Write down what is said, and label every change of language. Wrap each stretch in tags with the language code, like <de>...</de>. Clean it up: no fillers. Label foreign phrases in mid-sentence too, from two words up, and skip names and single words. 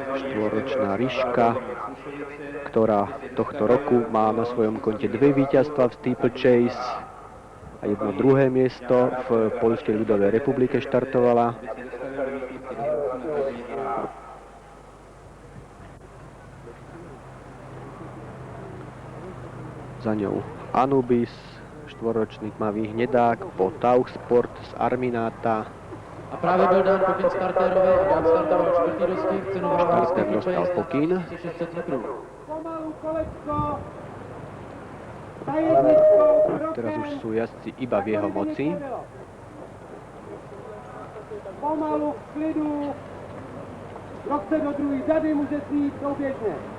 <sk>Štvoročná Ryška, ktorá tohto roku má na svojom konte 2 víťazstva v Steeplechase a jedno druhé miesto v Poľskej ľudovej republike štartovala. Za ňou Anubis, štvoročný tmavý hnedák, po Tauchsport z Armináta.</sk> <cs>A právě byl dán pokyn startérovi, Jan startoval čtvrtý dostih, cenu váhu Starter dostal pokyn. 600 metrů.</cs> <sk>Teraz už sú jazdci iba v jeho moci.</sk> <cs>Pomalu, v klidu, kdo chce do druhé řady, může si jít souběžně.</cs>